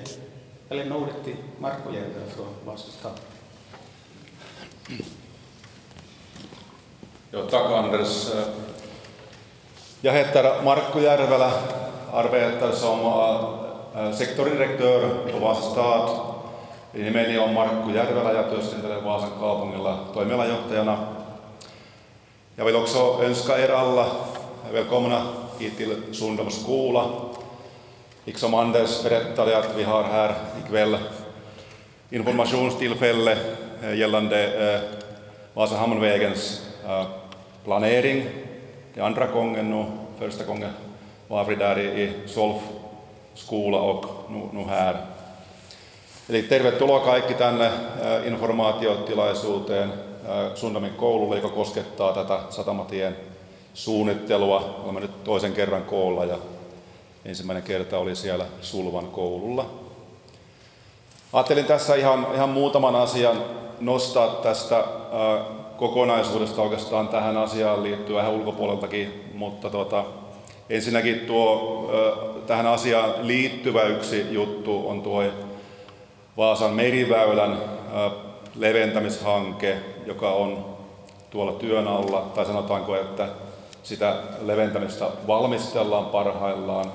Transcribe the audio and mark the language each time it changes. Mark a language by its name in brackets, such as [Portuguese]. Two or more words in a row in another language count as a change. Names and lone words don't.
[Swedish] Jag lämnar ordet till Marko Järvelä från Vasas stad. Tack Anders. Jag heter Marko Järvelä, arbetar som sektordirektör på Vasas stad. [Finnish] Nimeni on Markku Järvelä ja työskentelen Vaasan kaupungilla toimialajohtajana. [Swedish] Jag vill också önska er alla välkomna hit till Sundom skola. Liksom Anders berättade att vi har här ikväll informationstillfälle gällande Vasa Hamnvägens planering. Det andra gången nu, första gången var vi där i Solf skola och nu här. [Finnish] Eli tervetuloa kaikki tänne informaatiotilaisuuteen Sundomin koululle, joka koskettaa tätä satamatien suunnittelua. Olemme nyt toisen kerran koolla ja ensimmäinen kerta oli siellä Sulvan koululla. Ajattelin tässä ihan muutaman asian nostaa tästä kokonaisuudesta oikeastaan tähän asiaan liittyy vähän ulkopuoleltakin, mutta ensinnäkin tähän asiaan liittyvä yksi juttu on tuo Vaasan meriväylän leventämishanke, joka on tuolla työn alla, tai sanotaanko, että sitä leventämistä valmistellaan parhaillaan.